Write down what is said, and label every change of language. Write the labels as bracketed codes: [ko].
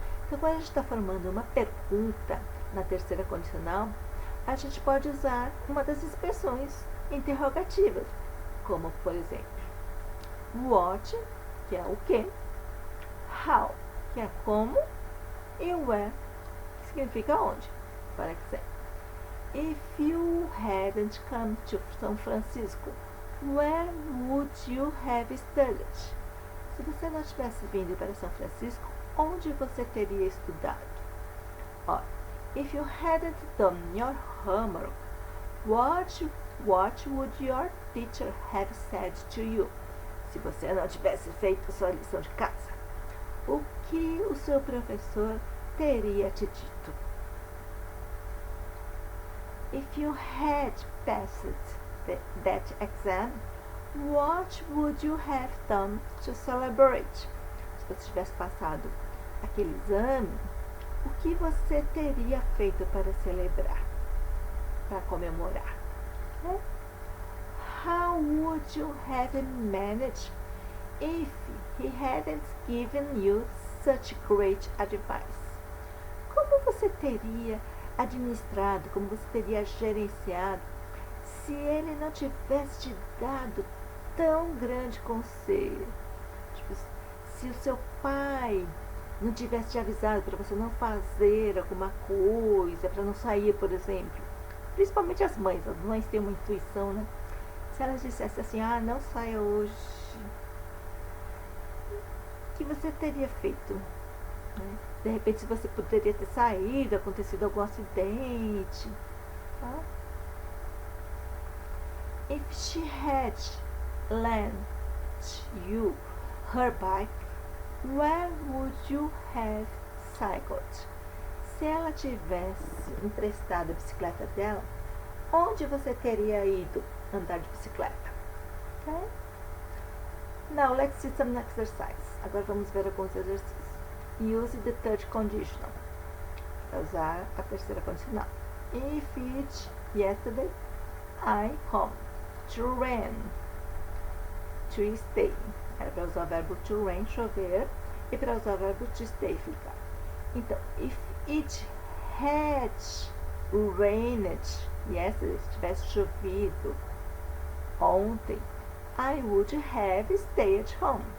[pt] Então, quando a gente está formando uma pergunta na terceira condicional, a gente pode usar uma das expressões interrogativas, como, por exemplo, what, que é o que, how, que é como, e where, que significa onde. [en] Por exemplo, if you hadn't come to São Francisco, where would you have studied? [pt] Se você não tivesse vindo para São Francisco, onde você teria estudado? [en] Or, if you hadn't done your homework, what would your teacher have said to you? [pt] Se você não tivesse feito sua lição de casa, o que o seu professor teria te dito? [en] If you had passed that exam, what would you have done to celebrate? [pt] Se você tivesse passado aquele exame, o que você teria feito para celebrar, para comemorar? Okay? [en] How would you have managed if he hadn't given you such great advice? [pt] Como você teria administrado, como você teria gerenciado se ele não tivesse te dado tão grande conselho? Tipo, se o seu pai não tivesse te avisado para você não fazer alguma coisa, para não sair, por exemplo. Principalmente as mães têm uma intuição, né? Se elas dissessem assim, não saia hoje, o que você teria feito? Né? De repente, se você poderia ter saído, acontecido algum acidente. Tá? [en] If she had lent you her bike, where would you have cycled? [pt] Se ela tivesse emprestado a bicicleta dela, onde você teria ido andar de bicicleta? [en] Okay? Now let's see some exercise. [pt] Agora vamos ver alguns exercícios. [en] Use the third conditional. [pt] Para usar a terceira condicional. [en] If it yesterday, I home. To rain. To stay. [pt] Era para usar o verbo to rain, chover. E para usar o verbo to stay, ficar. [en] Então, if it had rained yesterday, [pt] se tivesse chovido ontem, [en] I would have stayed at home.